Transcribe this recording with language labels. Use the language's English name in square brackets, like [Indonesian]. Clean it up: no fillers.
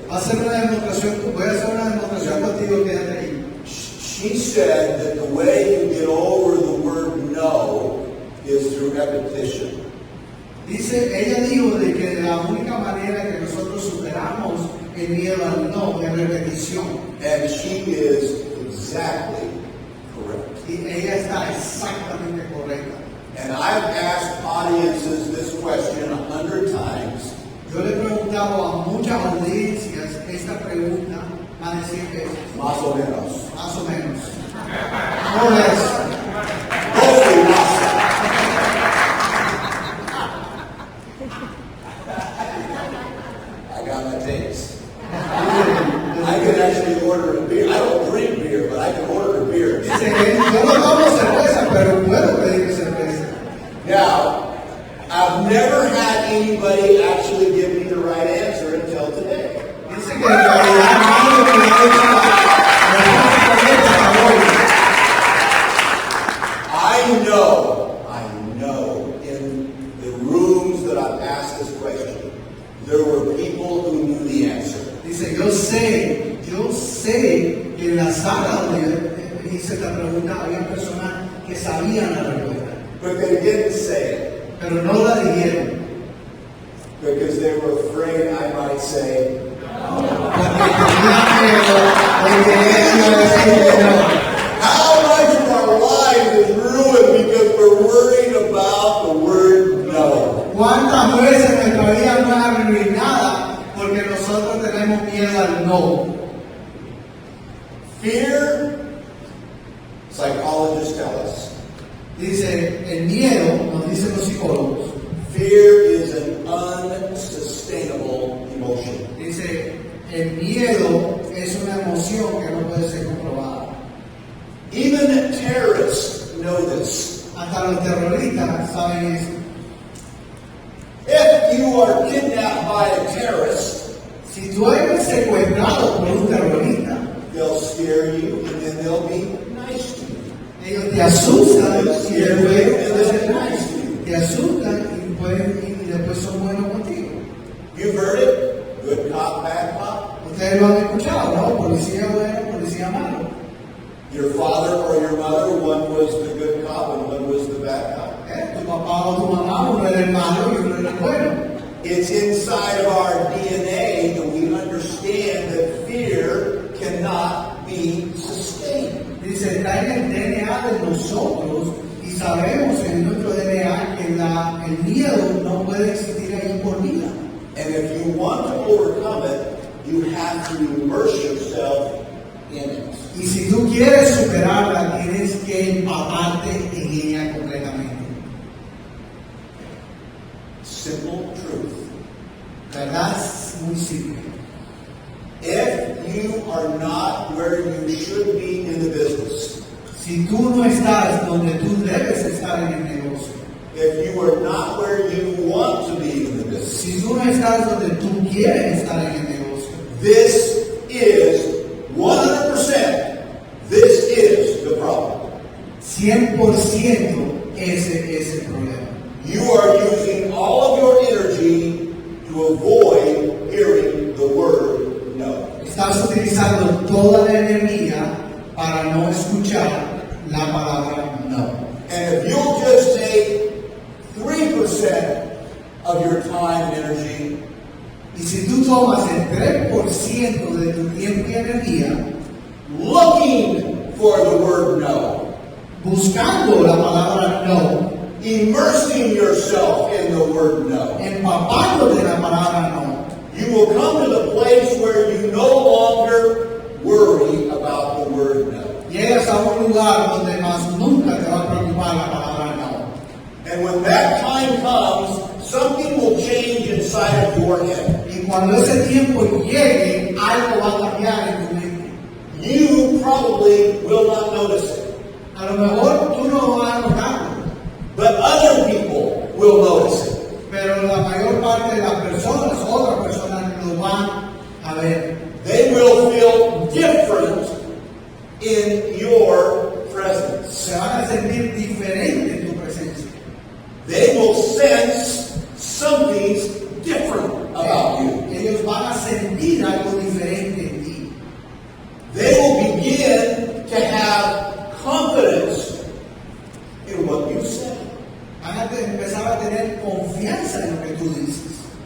[Spanish] Voy a hacer una demostración contigo, quédate ahí. [English] She said that the way you get over the word no is through repetition. [Spanish] Dice, ella dijo de que la única manera que nosotros superamos el miedo al no es repetición. [English] And she is exactly correct. [Spanish] Y ella está exactamente correcta. [English] And I've asked audiences this question 100 times. [Spanish] Yo le he preguntado a muchas audiencias esta pregunta más de 100 veces. Más o menos. Más o menos. No es. [English] Hopefully not. got my taste. I can actually order a beer. I don't drink beer, but I can order a beer. [Spanish] Dice que yo no tomo cerveza, pero puedo pedir cerveza. [English] Now, I've never had anybody actually give me the right answer until today. [Spanish] Dice que en realidad nadie me ha hecho la respuesta hasta hoy. [English] I know in the rooms that I've asked this question, there were people who knew the answer. [Spanish] Dice, yo sé que en la sala donde hice esta pregunta había personas que sabían la respuesta, [English] But they didn't say it [Spanish] pero no la dijeron. [English] because they were afraid I might say, [Spanish] Porque tenían miedo de que él iba a decir que no. [English] how much of our lives is ruined because we're worried about the word no. [Spanish] ¿Cuántas veces nuestra vida no es arruinada porque nosotros tenemos miedo al no? [English] Fear, psychologists tell us, [Spanish] Dice, el miedo, nos dicen los psicólogos, [English] fear is an unsustainable emotion. [Spanish] dice, el miedo es una emoción que no puede ser comprobada. [English] Even terrorists know this. [Spanish] Hasta los terroristas saben eso. [English] If you are kidnapped by a terrorist, [Spanish] Si tú eres secuestrado por un terrorista, [English] they'll scare you and then they'll be nice to you. [Spanish] ellos te asustan [English] They'll [Spanish] y [English] scare you [Spanish] después [English] and they'll be nice to you. [Spanish] te asustan y después son buenos contigo. [English] You've heard it? Good cop, bad cop. [Spanish] Ustedes lo han escuchado, ¿no? Policía bueno, policía malo. [English] Your father or your mother, one was the good cop and one was the bad cop. [Spanish] Tu papá o tu mamá, uno era el malo y uno era el bueno. [English] It's inside of our DNA that we understand that fear cannot be sustained. [Spanish] Dice, está en el DNA de nosotros y sabemos en nuestro DNA que el miedo no puede existir ahí por vida. [English] And if you want to overcome it, you have to immerse yourself in it. [Spanish] Y si tú quieres superarla, tienes que empaparte en ella completamente. [English] Simple truth. [Spanish] ¿Verdad? Es muy simple. [English] If you are not where you should be in the business, [Spanish] Si tú no estás donde tú debes estar en el negocio, [English] if you are not where you want to be in the business, [Spanish] si tú no estás donde tú quieres estar en el negocio, [English] this is 100%. This is the problem. [Spanish] 100% ese es el problema. [English] You are using all of your energy to avoid hearing the word no. [Spanish] Estás utilizando toda la energía para no escuchar la palabra no. [English] And if you'll just take 3% of your time and energy [Spanish] Y si tú tomas el 3% de tu tiempo y energía [English] looking for the word no, [Spanish] buscando la palabra no, [English] immersing yourself in the word no, [Spanish] empapándote la palabra no, [English] you will come to the place where you no longer worry about the word no. [Spanish] llegas a un lugar donde más nunca te va a preocupar la palabra no. [English] And when that time comes, something will change inside of your head. [Spanish] Y cuando ese tiempo llegue, algo va a cambiar en tu mente. [English] You probably will not notice it, [Spanish] A lo mejor tú no lo vas a notar, [English] but other people will notice it. [Spanish] pero la mayor parte de las personas, otras personas lo van a ver. [English] They will feel different in your presence. [Spanish] Se van a sentir diferente en tu presencia. [English] They will sense something's different about you. [Spanish] Ellos van a sentir algo diferente en ti. [English] They will begin to have confidence in what you say. [Spanish] Van a empezar a tener confianza en lo que tú dices.